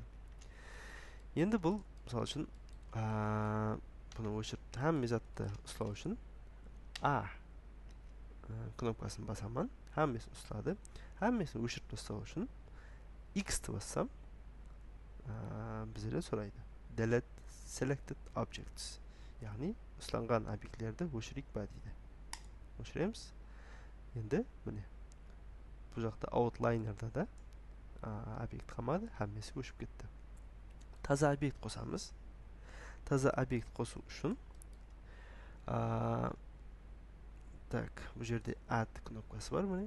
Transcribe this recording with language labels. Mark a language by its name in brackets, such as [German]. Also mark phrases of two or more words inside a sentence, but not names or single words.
[Kazakh] Енді бұл, мысалы үшін, бұны өшіріп, әмме затты ұстау үшін A кнопкасын басамын, әммесін ұстады. Әммесін өшіріп тастау үшін X-ті бассам, біздерден сұрайды. [English] Delete selected objects. [Kazakh] Яғни, ұсталған объектілерді өшірейік па дейді. Өшіреміз. Енді, міне, бұл жақта outliner-да да объект қалмады, әммесі өшіп кетті. Таза объект қосамыз. Таза объект қосу үшін так, бұл жерде add кнопкасы бар, міне.